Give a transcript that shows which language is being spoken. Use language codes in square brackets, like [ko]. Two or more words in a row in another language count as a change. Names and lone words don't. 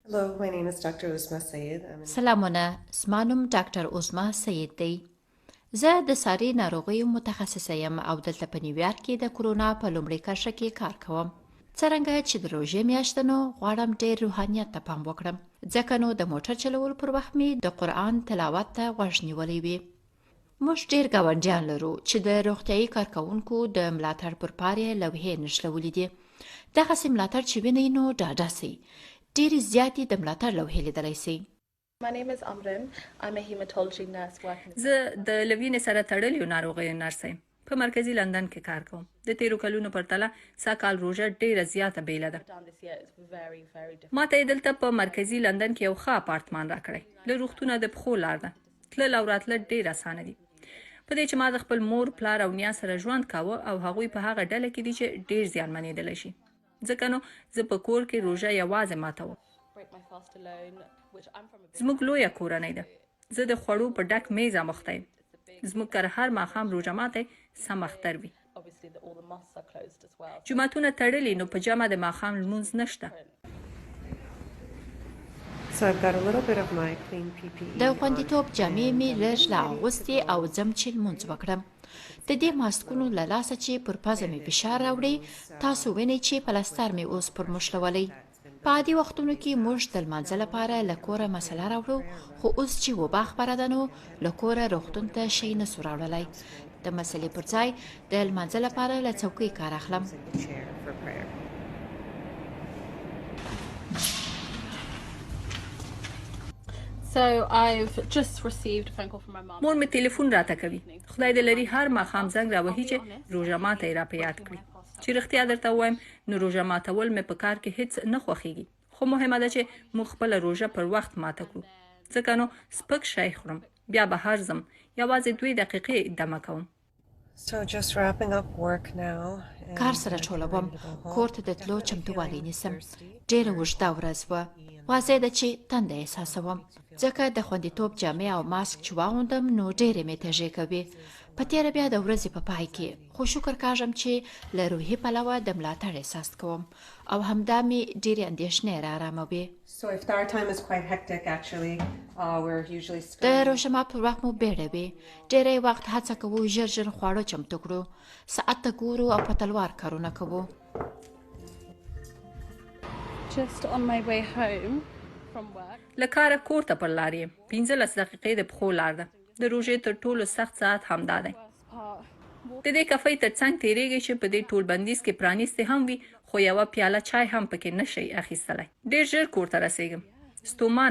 [en] Hello, my name is Dr. Uzma Sayed. [ps] سلامونه، زما نوم ډاکټر عظما سید دی. زه د ساري ناروغیو متخصصه یم او دلته په نیویارک کې د کرونا په لومړۍ کرښه کې کار کوم. څرنګه چې د روژې میاشت نو غواړم ډېر روحانیت ته پام وکړم، ځکه نو د موټر چلولو پر وخت مې د قرآن تلاوت ته غوږ نیولی وي. موږ ډېر ګاونډیان لرو چې د روغتیایي کارکوونکو د ملاتړ پر پار یې لوحې نښلولې دي. دغسې ملاتړ چې وینئ نو ډاډه سئ. ډېرې زیاتې د ملاتړ لوحې لیدلی سئ. [en] My name is Amrin. I'm a hematology nurse working. [ps] زه د لوینې سره تړلیو ناروغیو نرس یم. په مرکزي لندن کې کار کوم. د تیرو کلونو پرتله سږکال روژه ډېره زیاته بیله ده. ما ته یې دلته په مرکزي لندن کې یو ښه اپارتمان راکړی. له روغتونه د پښو لار ده. تلل او راتله ډېر اسانه دي. په دې چې ما د خپل مور، پلار او نیا سره ژوند کاوه او هغوی په هغه ډله کې دي چې ډېر زیانمنېدلی شي. ځکه نو زه په کور کې روژه یوازې ماتوم. زموږ لویه کورنۍ ده. زه د خوړو په ډک میز اموخته یم. زموږ کره هر ماښام روژه ماتی سم اختر وي. جوماتونه تړلي نو په جمع د ماښام لمونځ نشته. [en] So I've got a little bit of my clean PPE. [ps] د خوندیتوب جامې مې لږ لا اغوستې او ځم چې لمونځ وکړم. د دې ماسکونو له لاسه چې پر پزه مې فشار راوړي، تاسو وینئ چې پلستر مې اوس پر مشلولی. په عادي وختونو کې موږ د لمانځه لپاره له کوره مسله راوړو، خو اوس چې وبا خپره ده نو له کوره روغتون ته شی نسو راوړلی. د مسلې پر ځای د لمانځه لپاره له څوکۍ کار اخلم. [en] So I've just received a phone call from my mom. [ps] مور مې تلیفون راته کوي. خدای دې لري هر ماښام زنګ راوهي چې روژه ماته یې را په یاد کړي. چې رښتیا درته ووایم نو روژه ماتول مې په کار کې هیڅ نه خوښیږي. خو مهمه ده چې موږ خپله روژه پر وخت ماته کړو. ځکه نو سپک شی خورم، بیا بهر ځم، یوازې 2 دقیقې دمه کوم. [en] So just wrapping up work now. [ps] کار سره ټولوم، کور ته د تلو چمتووالی نیسم. ډېره اوږده ورځ وه. واضح ده چې تنده احساسوم، ځکه د خوندیتوب جامې او ماسک چې واغوندم نو ډېرې مې تږې کوي. په تېره بیا د ورځې په پای کې، خو شکر کاږم چې له روحي پلوه د ملاتړ احساس کوم او همدا مې ډېرې اندېښنې را اراموي. [en] So iftar time is quite hectic actually. We're usually [ps] د روژه مات پر وخت مو بیړه وي. ډېری وخت هڅه کوو ژر ژر خواړه چمتو کړو، ساعت ته ګورو او په تلوار کارونه کوو. [en] Just on my way home from work. [ps] له کاره کور ته پر لار یم. 15 دقیقې د پښو لار ده. د روژې تر ټولو سخت ساعت همدا دی. د دې کفۍ تر څنګ تېرېږي چې په دې ټول بندیز کې پرانیستې هم وي، خو یوه پیاله چای هم پکې نشئ اخیستلی. ډېر ژر کور ته رسېږم. ستومانه ورځ وه.